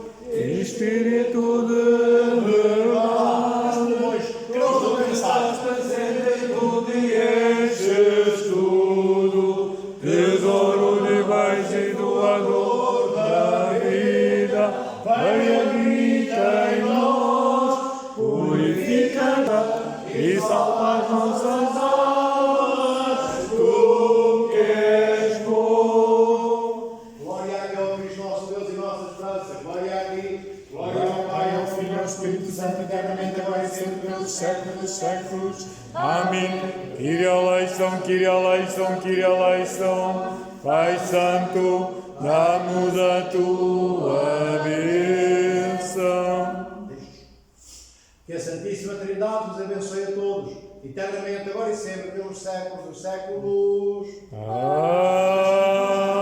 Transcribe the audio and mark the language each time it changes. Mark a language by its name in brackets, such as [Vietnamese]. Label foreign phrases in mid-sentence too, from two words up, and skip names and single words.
[Portuguese] Espírito de verdade, estás presente em tudo e enches tudo, tesouro de paz e doador da vida, vai habita em nós, purifica e salva as nossas almas, tu que és bom. glória a Deus, nosso Deus e nossa esperança, glória a ti, glória ao Pai, ao Filho e ao Espírito Santo, eternamente, agora e sempre, pelos séculos dos séculos. Amém. [Greek] Κύριε ελέησον, Κύριε ελέησον, Κύριε ελέησον. [Portuguese] Pai Santo, dá-nos a tua bênção. Que a Santíssima Trindade nos abençoe a todos, eternamente, agora e sempre, pelos séculos dos séculos. Amém.